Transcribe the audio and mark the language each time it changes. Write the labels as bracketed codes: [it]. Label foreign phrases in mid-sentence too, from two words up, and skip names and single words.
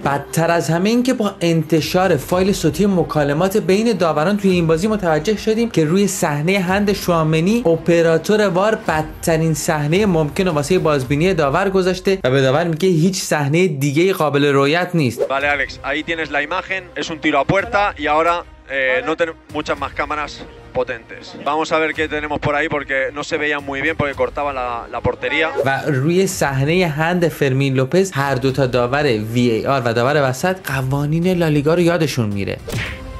[fa] بدتر از همه این که با انتشار فایل صوتی مکالمات بین داوران توی این بازی متوجه شدیم که روی صحنه هند شوامنی اپراتور وار بدترین صحنه ممکن واسه بازبینی داور گذاشته و به داور میگه هیچ صحنه دیگه قابل رؤیت نیست. [es] Vale Alex, ahí tienes la imagen, es un tiro a puerta y ahora no tenemos muchas más cámaras potentes. Vamos a ver qué tenemos por ahí porque no se veía muy bien porque cortaba la portería. [fa] و روی صحنه هند فرمین لوپز هر دو تا داور VAR و داور وسط قوانین لالیگا رو یادشون میره.